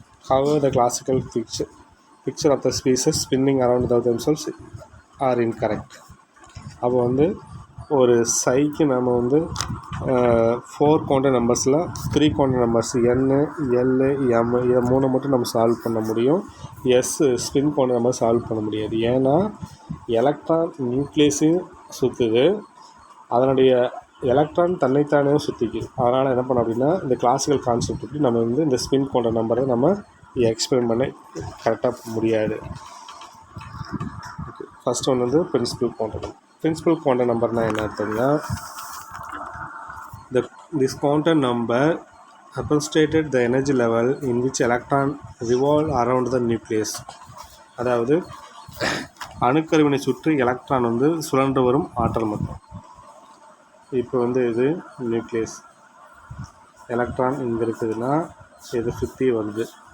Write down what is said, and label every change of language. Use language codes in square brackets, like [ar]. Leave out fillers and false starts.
[en] However, the classical picture of the species spinning around themselves are incorrect. [ta] அப்போ வந்து ஒரு சைக்கு நம்ம வந்து 4 குவாண்டம் நம்பர்ஸில் 3 குவாண்டம் நம்பர்ஸ் என், எல், எம் இதை 3 மட்டும் நம்ம சால்வ் பண்ண முடியும். ஸ்பின் குவாண்டம் நம்பர் சால்வ் பண்ண முடியாது. ஏன்னா எலக்ட்ரான் நியூக்ளியஸையும் சுற்றுது, அதனுடைய எலக்ட்ரான் தன்னைத்தானே சுற்றிக்குது. அதனால் என்ன பண்ணோம் அப்படின்னா இந்த கிளாசிக்கல் கான்செப்ட் நம்ம வந்து இந்த ஸ்பின் குவாண்டம் நம்பரை நம்ம எக்ஸ்பிளைன் பண்ண கரெக்டாக முடியாது. ஓகே, ஃபஸ்ட் ஒன்று வந்து பிரின்சிபல் குவாண்டம் நம்பர்னால் என்ன அர்த்தம்னா [en] this quantum number represented the energy level in which electron revolve around the nucleus. [ta] அதாவது அணுக்கருவினை சுற்றி எலக்ட்ரான் வந்து சுழன்று வரும் ஆற்றல் மட்டும். இப்போ வந்து இது நியூக்ளியஸ், எலக்ட்ரான் இங்கே இருக்குதுன்னா இதை சுற்றி வருது.